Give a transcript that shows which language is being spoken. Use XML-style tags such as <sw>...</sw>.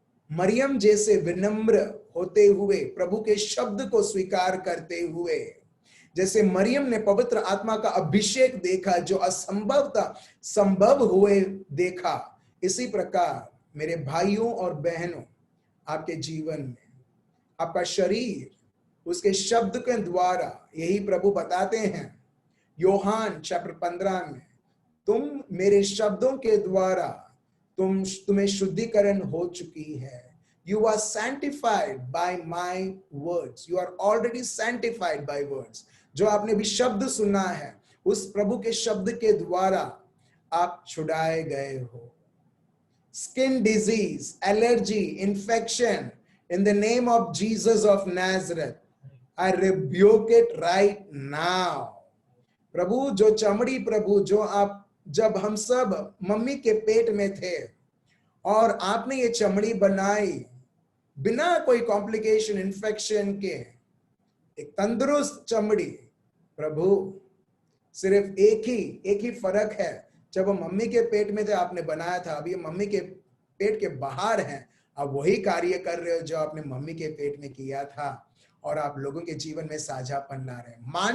<hi>मरियम जैसे विनम्र होते हुए, प्रभु के शब्द को स्वीकार करते हुए, जैसे मरियम ने पवित्र आत्मा का अभिषेक देखा, जो असंभव था संभव हुए देखा, इसी प्रकार मेरे भाइयों और बहनों, आपके जीवन में आपका शरीर उसके शब्द के द्वारा, यही प्रभु बताते हैं यूहन्ना चैप्टर 15 में, तुम मेरे शब्दों के द्वारा तुम्हें शुद्धिकरण हो चुकी है।</hi> <en>You are sanctified by my words. You are already sanctified by words.</en> <hi>जो आपने भी शब्द सुना है, उस प्रभु के शब्द के द्वारा आप छुड़ाए गए हो।</hi> <en>Skin disease, allergy, infection, in the name of Jesus of Nazareth, I rebuke it right now.</en> <hi>प्रभु जो चमड़ी, प्रभु जो आप, जब हम सब मम्मी के पेट में थे और आपने ये चमड़ी बनाई बिना कोई कॉम्प्लिकेशन, इन्फेक्शन के, एक तंदुरुस्त चमड़ी, प्रभु सिर्फ एक ही फर्क है, जब हम मम्मी के पेट में थे आपने बनाया था, अभी मम्मी के पेट के बाहर हैं, आप वही कार्य कर रहे हो जो आपने मम्मी के पेट में किया था, और आप लोगों के जीवन में साझापन ला रहे हैं।</hi>